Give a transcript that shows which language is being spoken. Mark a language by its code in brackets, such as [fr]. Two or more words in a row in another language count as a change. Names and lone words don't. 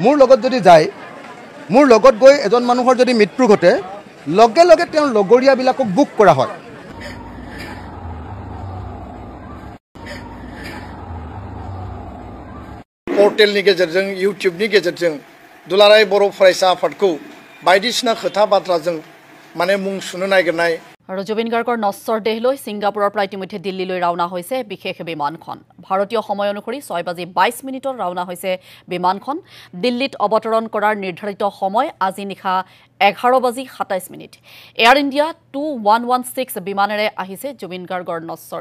[as] মোৰ লগত যদি যায় মোৰ লগত গৈ এজন মানুহৰ যদি মৃত্যু ঘটে লগে লগে তেওঁৰ লগৰীয়াবিলাকক বুক কৰা হয় [brx] पर्टेलनि गेजेरजों इउट्यूबनि गेजेरजों दुलाराय बर' फरायसा आफादखौ बायदिसिना खोथा बाथ्राजों माने मुं सुनो नागिरनाय [as] আৰু জুবিন গাৰ্গৰ নশ্বৰ দেহ লৈ ছিংগাপুৰৰ পৰা ইতিমধ্যে দিল্লীলৈ ৰাওনা হৈছে বিশেষ বিমানখন ভাৰতীয় সময় অনুসৰি 6:22 ৰাওনা হৈছে বিমানখন দিল্লীত অৱতৰণ কৰাৰ নিৰ্ধাৰিত সময় আজি নিশা 11:27 এয়াৰ ইণ্ডিয়া 2116 বিমানেৰে আহিছে জুবিন গাৰ্গৰ নশ্বৰ